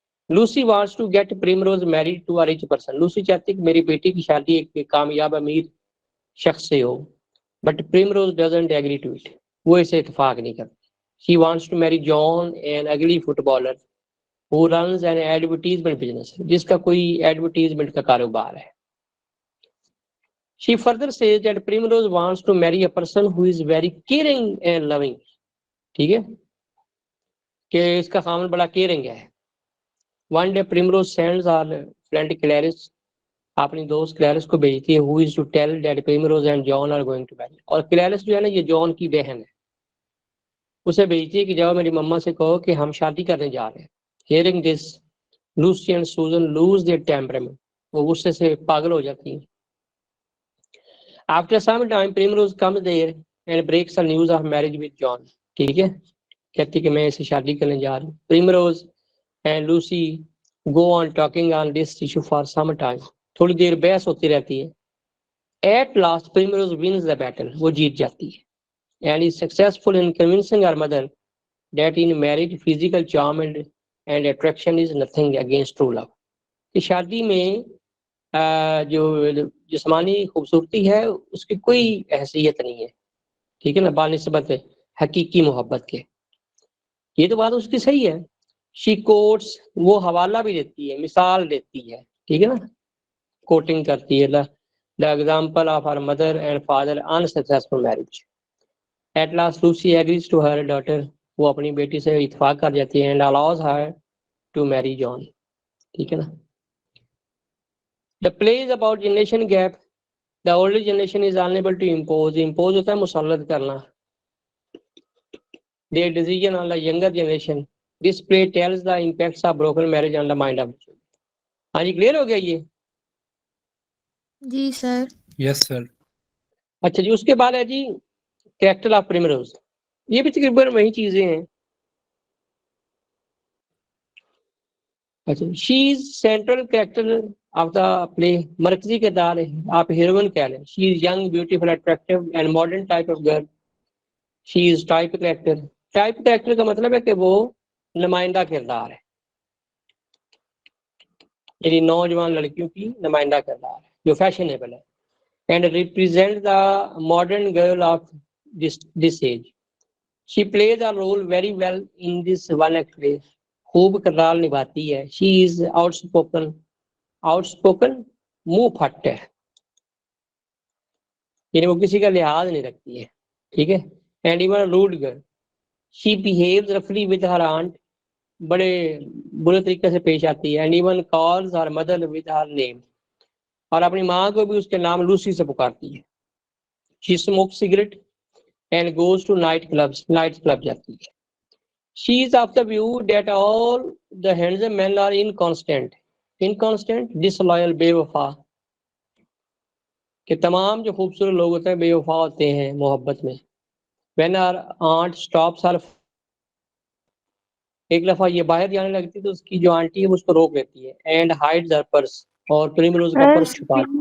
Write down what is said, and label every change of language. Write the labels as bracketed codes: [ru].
[en] Lucy wants to get Primrose married to a rich person. [ur] لوسی چاہتی ہے کہ میری بیٹی کی شادی ایک کامیاب امیر شخص سے ہو, [en] but Primrose doesn't agree to it, [ur] وہ اسے اتفاق نہیں کرتی. [en] she wants to marry John an ugly footballer who runs an advertisement business, [ur] جس کا کوئی ایڈورٹیزمنٹ کا کاروبار ہے. [en] She further says that Primrose wants to marry a person who is very caring and loving. [ur] ٹھیک ہے کہ اس کا خامن بڑا کیئرنگ ہے. [en] One day Primrose sends her friend Clarice, [ur] اپنی دوست کلیرس کو بھیجتی ہے, [en] who is to tell that Primrose and John are going to marry. [ur] اور کلیرس جو ہے نا یہ جان کی بہن ہے. اسے بھیجتی ہے کہ جاؤ میری مما سے کہو کہ ہم شادی کرنے جا رہے ہیں. [en] Hearing this Lucy and Susan lose their temperament. [ur] وہ غصے سے پاگل ہو جاتی ہیں. [en] After some time Primrose comes there and breaks the news of marriage with John. [ur] ٹھیک ہے, کہتی کہ میں اسے شادی کرنے جا رہی ہوں. [en] Primrose and Lucy go on talking on this issue for some time. [ur] تھوڑی دیر بحث ہوتی رہتی ہے. [en] At last Primrose wins the battle. [ur] وہ جیت جاتی ہے. [en] And is successful in convincing her mother that in marriage physical charm and attraction is nothing against true love. [ur] کہ شادی میں جو جسمانی خوبصورتی ہے اس کی کوئی حیثیت نہیں ہے, ٹھیک ہے نا, بانسبت حقیقی محبت کے. یہ تو بات اس کی صحیح ہے. [en] she quotes, [ur] وہ حوالہ بھی دیتی ہے, مثال دیتی ہے, ٹھیک ہے نا, کوٹنگ کرتی ہے [en] the example of her mother and father unsuccessful marriage. At last Lucy agrees to her daughter. [ur] وہ اپنی بیٹی سے اتفاق کر جاتی ہے [en] and allows her to marry John. [ur] ٹھیک ہے نا. [en] The play is about generation gap. The older generation is unable to impose. [ur] Impose ہوتا ہے مسلط کرنا. [en] Their decision on the younger generation. This play tells the impacts of broken marriage on the mind of. [ur] ہاں جی, clear ہو گیا یہ؟ جی سر. [en] Yes sir. [ur] اچھا جی, اس کے بعد ہے جی کریکٹر آف پریمروز. یہ بھی تقریباً وہی چیزیں ہیں. [en] اچھا, she is central character of the play. [ur] مرکزی کردار ہے, آپ ہیروئن کہہ لیں. [en] She is young beautiful attractive and modern type of girl. She is type character. [ur] Type character کا مطلب ہے کہ وہ نمائندہ کردار ہے, یعنی نوجوان لڑکیوں کی نمائندہ کردار ہے جو فیشنیبل ہے. [en] And represent the modern girl of this age. She plays a role very well in this one act play. [ur] خوب کردار نبھاتی ہے. [en] She is outspoken. [ur] Out spoken منہ پھٹ ہے, یعنی وہ کسی کا لحاظ نہیں رکھتی ہے, ٹھیک ہے. [en] And even road girl. She بیہیوز رفلی with her aunt. [ur] بڑے برے طریقے سے پیش آتی ہے. [en] And even calls her mother with her name. [ur] اور اپنی ماں کو بھی اس کے نام لوسی سے پکارتی ہے. [en] she smoke cigarette and goes to night club [ur] جاتی ہے. [en] She is of the view that all the handsome men are inconstant, disloyal, [ur] بے وفا. کہ تمام جو خوبصورت لوگ ہوتے ہیں بے وفا ہوتے ہیں محبت میں. [en] When her aunt stops her, [ur] ایک دفعہ یہ باہر جانے لگتی تو اس کی جو آنٹی ہے وہ اس کو روک لیتی ہے. [en] And hides her purse, [ur] اور پریمروز کا پرس چھپا.